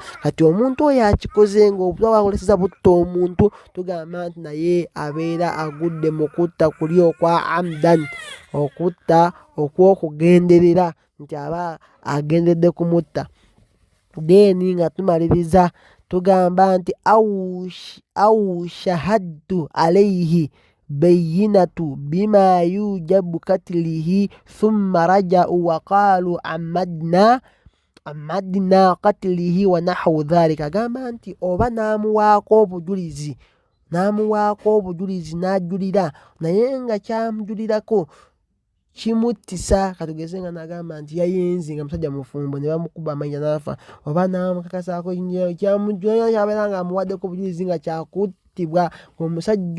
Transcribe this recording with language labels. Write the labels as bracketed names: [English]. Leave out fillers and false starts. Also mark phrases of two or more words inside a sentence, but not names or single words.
[Ganda] Kati omuntu oyo akikoze nga obutwa bwakoleseza butta omuntu, tugamba nti naye abeera agudde mu kutta kuli okwa amdan, okutta okw'okugenderera, nti aba agenderedde kumutta. Deni nga tumaliriza tugamba nti [Arabic] أو شهدت عليه بينة بما يوجب قتله ثم رجعوا وقالوا تعمدنا قتله ونحو ذلك. [Ganda] Agamba nti oba n'amuwaako obujulizi n'ajulira, naye nga kyamujulirako kimuttisa, katugeze nga n'agamba nti yayenze nga musajja mufumbo ne bamukuba amayinja n'afa, oba n'amukakasaako kyabeera nga amuwaddeko obujulizi nga yattibwa, omusajja